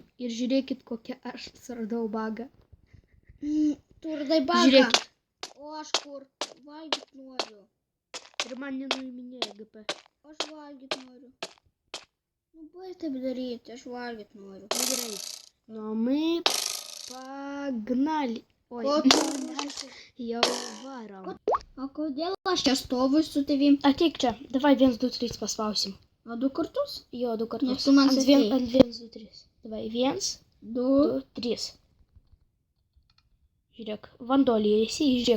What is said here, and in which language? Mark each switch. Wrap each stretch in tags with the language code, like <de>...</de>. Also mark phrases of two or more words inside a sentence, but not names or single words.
<lt>Ir žiūrėkit, kokią aš suradau bagą. Tu radai bagą. Žiūrėkit. O aš kur? Valgyt noriu. Ir man nenuiminėjo GP. Aš valgyt noriu. Nu, baig taip daryti, aš valgyt noriu. Ну, gerai. Nu,</lt> <ru>мы погнали. Ой,</ru> <lt>Ko tu? jau varom. O kodėl aš čia stoviu su tavim? Ateik čia. Давай 1, 2, 3 paspausim. O 2 kartus? Jo, 2 kartus. Nes tu man Ant sakei. ant 1, 2, 3. Давай 1, 2. 2, 3. Žiūrėk. Vandolį esi, žiūrėk.</lt>